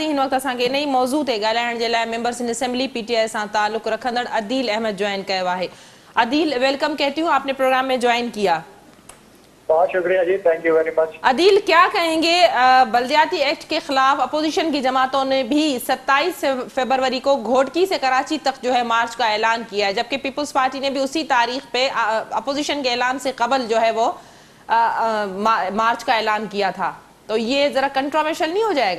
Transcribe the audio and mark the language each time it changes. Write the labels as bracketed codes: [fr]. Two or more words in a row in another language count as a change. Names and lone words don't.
[sd] हिन वक़्तु असांखे इन ई मौज़ू ते ॻाल्हाइण जे लाइ [en] members in assembly [sd] PTI सां ताल्लुक़ रखंदड़ अदील अहमद ज्वाइन कयो आहे। अदील, [ur] ویلکم کہتی ہوں، آپ نے پروگرام میں جوائن کیا. بہت شکریہ جی, [en] thank you very much. [ur] عدیل، کیا کہیں گے، بلدیاتی ایکٹ کے خلاف اپوزیشن کی جماعتوں نے بھی 27 فروری کو گھوٹکی سے کراچی تک جو ہے مارچ کا اعلان کیا ہے، جبکہ پیپلز پارٹی نے بھی اسی تاریخ پہ اپوزیشن کے اعلان سے قبل جو ہے وہ مارچ کا اعلان کیا تھا، تو یہ ذرا کنٹروورشل نہیں ہو جائے گا?